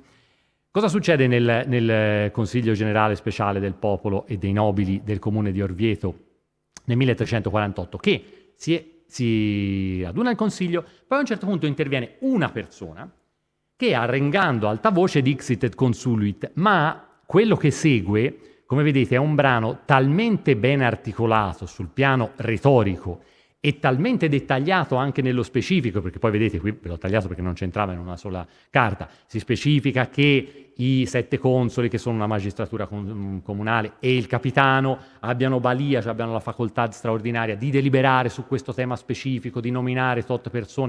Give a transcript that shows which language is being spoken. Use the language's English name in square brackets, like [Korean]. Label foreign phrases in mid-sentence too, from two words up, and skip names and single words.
[Italian] Cosa succede nel Consiglio Generale Speciale del Popolo e dei Nobili del Comune di Orvieto nel 1348? Che si raduna il Consiglio, poi a un certo punto interviene una persona che, arrengando alta voce, [Latin] dixit et consuluit, [Italian] ma quello che segue, come vedete, è un brano talmente ben articolato sul piano retorico e talmente dettagliato anche nello specifico, perché poi vedete, qui ve l'ho tagliato perché non c'entrava in una sola carta, si specifica che i 7 consoli, che sono una magistratura comunale, e il capitano abbiano balia, cioè abbiano la facoltà straordinaria di deliberare su questo tema specifico, di nominare tot persone.